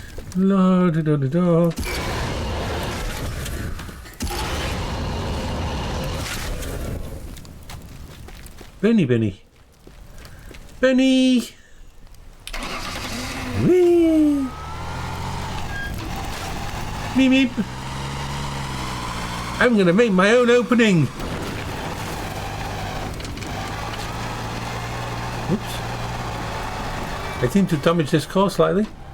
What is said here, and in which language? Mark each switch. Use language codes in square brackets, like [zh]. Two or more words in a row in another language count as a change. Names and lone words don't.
[en] La da da da da. Benny, Benny. Benny! Whee! Meep meep. I'm gonna make my own opening. Oops. I seem to damage this car slightly.